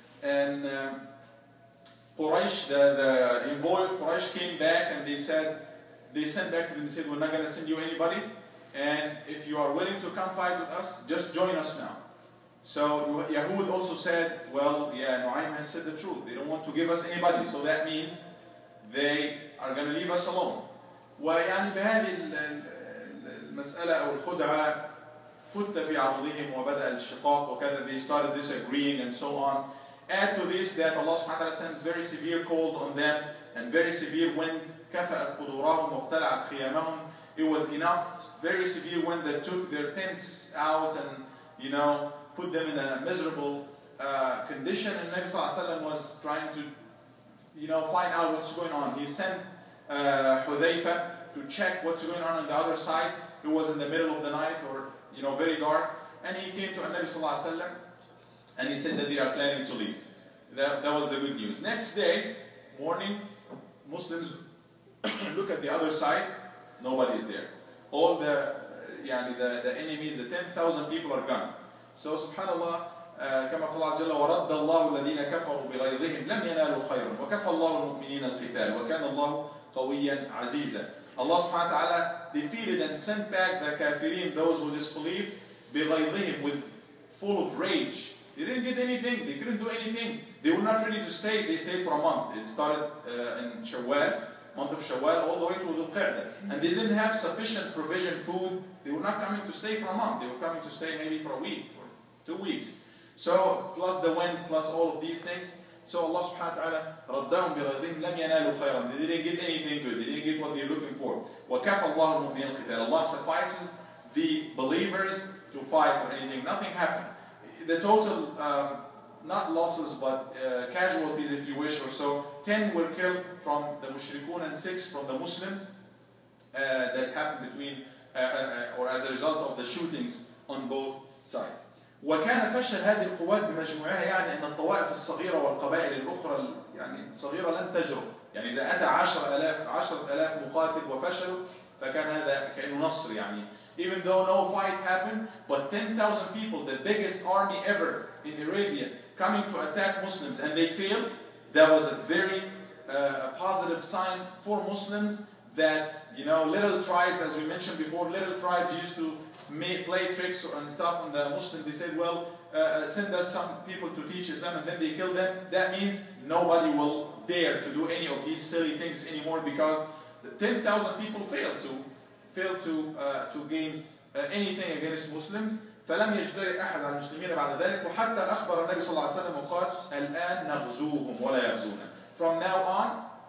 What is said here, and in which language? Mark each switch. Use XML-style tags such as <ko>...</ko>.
<en>And Quraysh, the envoy of Quraysh came back, and they sent back to them and said, we're not going to send you anybody, and if you are willing to come fight with us, just join us now. So Yahud also said, well, yeah, Nu'aym has said the truth. They don't want to give us anybody, so that means they are going to leave us alone.</en> <ar>ويعني بهذه المسألة أو الخدعة فت في عرضهم وبدأ الشقاق وكذا.</ar> <en>They started disagreeing and so on. Add to this that Allah subhanahu wa ta'ala sent very severe cold on them and very severe wind.</en> <ar>كفأت قدورهم وابتلعت خيامهم.</ar> <en>It was enough, very severe wind that took their tents out and put them in a miserable condition. And Nabi sallallahu alaihi wasallam was trying to find out what's going on. He sent Hudayfa to check what's going on the other side. It was in the middle of the night, or very dark, and he came to Nabi sallallahu alaihi wasallam and he said that they are planning to leave. That was the good news. Next day morning, Muslims look at the other side, nobody is there. All the enemies, the 10,000 people are gone.</en> <ar>So subhanallah, كما قال عز وجل ورد الله الذين كفروا بغيظهم لم ينالوا خيرا وكفى الله المؤمنين القتال وكان الله قويا عزيزا.</ar> <en>Allah subhanahu wa ta'ala defeated and sent back the kafirin, those who disbelieved, بغيظهم, with full of rage. They didn't get anything, they couldn't do anything. They were not ready to stay. They stayed for a month. It started in Shawwal, month of Shawwal, all the way to Dhul Qa'dah. And they didn't have sufficient provision, food. They were not coming to stay for a month. They were coming to stay maybe for a week or 2 weeks. So, plus the wind, plus all of these things. So Allah subhanahu wa ta'ala</en> <ar>رَدَّهُمْ بِغَيْظِهِمْ لَمْ يَنَالُوا خَيْرًا.</ar> <en>They didn't get anything good. They didn't get what they're looking for.</en> <ar>وَكَفَى اللَّهُ الْمُؤْمِنِينَ الْقِتَالَ.</ar> <en>Allah suffices the believers to fight for anything. Nothing happened. The total, not losses, but casualties, if you wish, or so, 10 were killed from the mushrikun and 6 from the Muslims. That happened between, or as a result of the shootings on both sides.</en> <ar>وكان فشل هذه القوات بمجموعها يعني أن الطوائف الصغيرة والقبائل الأخرى الصغيرة لن تجرؤ. يعني إذا أتى 10,000 مقاتل وفشلوا فكان هذا كأنه نصر يعني.</ar> <en>Even though no fight happened, but 10,000 people, the biggest army ever in Arabia, coming to attack Muslims, and they failed, that was a very positive sign for Muslims that, little tribes, as we mentioned before, little tribes used to play tricks and stuff on the Muslims. They said, well, send us some people to teach Islam, and then they kill them. That means nobody will dare to do any of these silly things anymore, because the 10,000 people failed to gain anything against Muslims.</en> <ar>فلم يجترئ أحد على المسلمين بعد ذلك وحتى أخبر النبي صلى الله عليه وسلم وقال الآن نغزوهم ولا يغزونا.</ar> <en>From now on,</en>